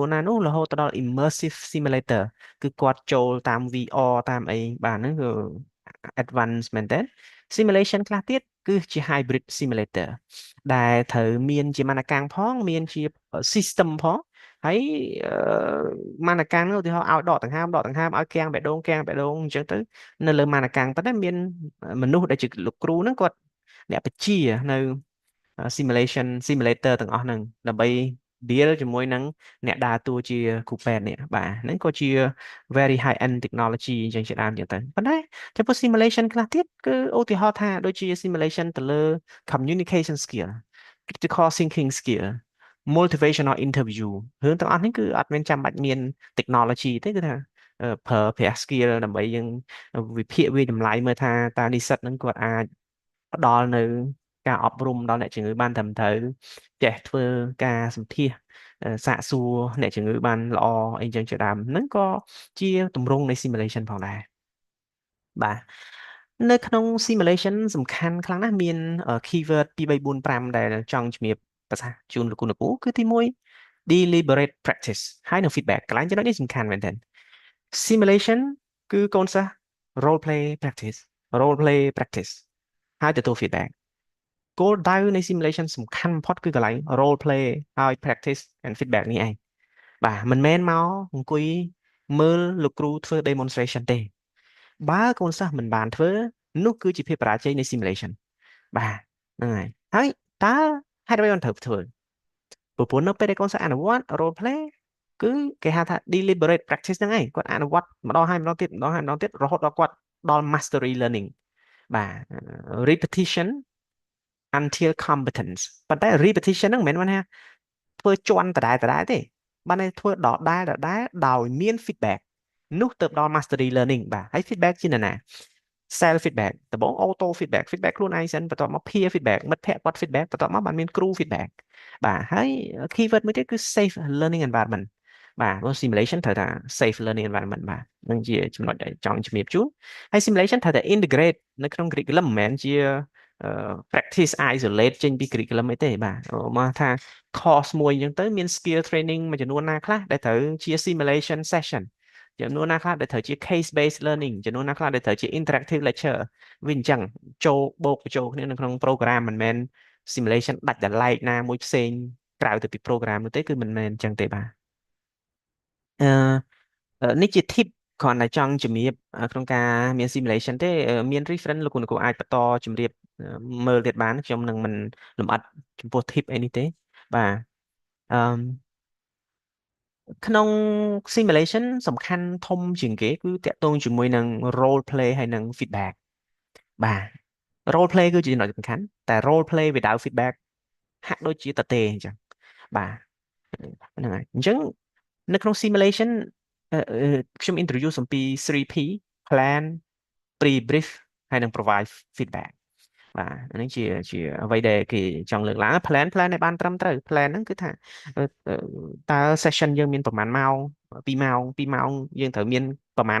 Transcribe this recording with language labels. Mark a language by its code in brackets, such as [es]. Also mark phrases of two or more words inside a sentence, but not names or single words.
[km] ណានោះរហូតទៅដល់ [en] immersive simulator [km] គឺគាត់ចូលតាម VR តាមអីបាទហ្នឹងគឺ advanced មែនតើ simulation ខ្លះទៀតគឺជា [en] hybrid simulator [km] ដែលត្រូវមានជាមានកាំងផងមានជា system ផងហើយមានកាំងនោះឧទាហរណ៍ឲ្យដកដង្ហើមឲ្យគាំងបេះដូងអញ្ចឹងទៅនៅលើមានកាំងប៉ុន្តែមានមនុស្សដែលជាលោកគ្រូហ្នឹងគាត់អ្នកបញ្ជានៅ simulator ទាំងអស់ហ្នឹងដើម្បី deal ជាមួយនឹងអ្នកដើរតួជាគ្រូពេទ្យនេះបាទហ្នឹងក៏ជា [en] very high end technology [km] អញ្ចឹងជាដើមអញ្ចឹងទៅប៉ុន្តែចំពោះ simulation ខ្លះទៀតគឺឧទាហរណ៍ ថាដូចជា simulation ទៅលើ [en] communication skill critical thinking skill motivational interview [km] រឿងទាំងអស់នេះគឺអត់មានចាំបាច់មាន technology ទេគឺថាប្រើប្រាស់ skill ដើម្បីយើង វិភាគវាតម្លៃមើលថាតើនិស្សិតហ្នឹងគាត់អាចផ្ដល់នៅការអប់រំដល់អ្នកជំងឺបានត្រឹ មត្រូវចេះធ្វើការសម្ភាសសាកសួរអ្នកជំងឺបានល្អអីចឹងជាដើមហ្នឹងក៏ជាទម្រង់នៃ simulation ផងដែរបាទនៅក្នុង simulation សំខាន់ខ្លាំងណាស់មាន keyword 2 3 4 5ដែលចង់ជំរាបប្រសាសន៍ជូនលោកគ្រូគឺទី1 [en] deliberate practice [km] ហើយនិង feedback កន្លែងចំណុចនេះសំខាន់មែនទែន simulation គឺកូនសិស្ស [en] role play [km] practice ហើយទទួល feedback គោលដៅនៃ simulation សំខាន់បំផុតគឺកន្លែង [en] role play [km] ហើយ [en] practice and feedback [km] នេះឯងបាទមិនមែនមកអង្គុយមើលលោកគ្រូធ្វើ demonstration ទេបើកូនសិស្សមិនបានធ្វើនោះគឺជា ភាពបរាជ័យនៃ simulation បាទហ្នឹងហើយតើហេតុអ្វីបានត្រូវធ្វើព្រោះនៅពេលដែលកូនសិស្សអនុវត្ត [en] role play [km] គឺគេហៅថា [en] deliberate practice [km] ហ្នឹងឯងគាត់អនុវត្តម្ដងហើយម្ដងទៀ តម្ដងហើយម្ដងទៀតរហូតដល់គាត់ដល់ [en] mastery learning [km] បាទ [en] repetition until competence [km] ប៉ុន្តែ repetition ហ្នឹងមិនមែនថាធ្វើជន់ដដែល ទេបានន័យធ្វើដដែលដោយមាន feedback នោះទៅដល់ [en] mastery learning [km] បាទហើយ feedback ជាណា [en] self feedback [km] ដំបូង [en] auto feedback [km] ខ្លួនឯងសិនបន្ទាប់មក [en] peer feedback [km] មិត្តភ័ក្តិគាត់ feedback បន្ទាប់មកបានមានគ្រូ feedback បាទហើយ keyword មួយទៀតគឺ [en] safe learning environment [km] បាទ simulation ត្រូវថា [en] safe learning environment [km] បាទនឹងជាចំណុចដែលចង់ជំរាបជូនហើយ simulation ត្រូវតែ integrate នៅក្នុង curriculum មិនមែនជា [en] practice isolate [km] ចេញពី curriculum អីទេបាទមកថា course មួយអញ្ចឹងទៅមាន [en] skill training [km] មួយចំនួនណាខ្លះដែលត្រូវជា [en] simulation session [km] ចំនួនណាខ្លះដែលត្រូវជា [en] case based learning [km] ចំនួនណាខ្លះដែលត្រូវជា [en] interactive lecture [km] វាអញ្ចឹងចូលបូក បញ្ចូលគ្នានៅក្នុង program មិនមែន simulation ដាច់ដライណាមួយផ្សេងក្រៅទៅពី program នោះទេគឺមិនមែនអញ្ចឹងទេបាទអឺនេះជា tip គ្រាន់តែចង់ជំរាបក្នុងការមាន simulation ទេមាន reference លោកគ្រូអាចបន្តជំរាបមើលទៀតបានខ្ញុំនឹងមិនលម្អិតចំពោះ tip អីនេះទេបាទអឺក្នុង simulation សំខាន់ធំជាងគេគឺតាក់ទងជាមួយនឹង [en] role play [km] ហើយនិង feedback បាទ [en] role play [km] គឺជាចំណុច សំខាន់តែ [en] role play without feedback [km] ហាក់ដូចជាតទេអញ្ចឹងបាទហ្នឹងហើយអញ្ចឹងនៅក្នុង simulation ខ្ញុំ introduce អំពី [en] 3P plan pre-brief [km] ហើយនិង [en] provide feedback [km] បាទហ្នឹងជាអ្វីដែលគេចង់លើកឡើង plan ឲ្យបានត្រឹមត្រូវ plan ហ្នឹងគឺថាតើ session យើងមានប្រហែលម៉ោង2 ម៉ោងយើងត្រូវមានប្រហែល